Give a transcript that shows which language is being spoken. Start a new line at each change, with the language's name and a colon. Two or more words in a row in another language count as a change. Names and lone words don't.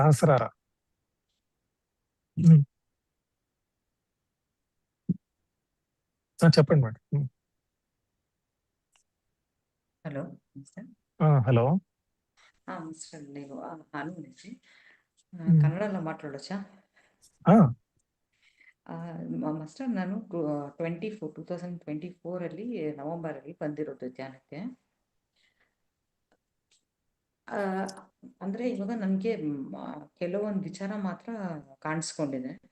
Telugu: సహస్రార. హ్మ్. చెప్పండి మేడం. హలో మాస్టర్. హలో. మాస్టర్ నేను ఆనంద్ నుంచి హ్మ్.
Kannada: ಕನ್ನಡಲ್ಲ ಮಾತಾಡೋಚಾ? ಮಾಸ್ಟರ್ ನಾನು 2024 ಅಲ್ಲಿ ನವೆಂಬರ್ ಅಲ್ಲಿ ಬಂದಿರೋದು ಧ್ಯಾನಕ್ಕೆ. ಅಂದ್ರೆ ಇವಾಗ ನನ್ಗೆ ಕೆಲವೊಂದು ವಿಚಾರ ಮಾತ್ರ ಕಾಣಿಸ್ಕೊಂಡಿದೆ.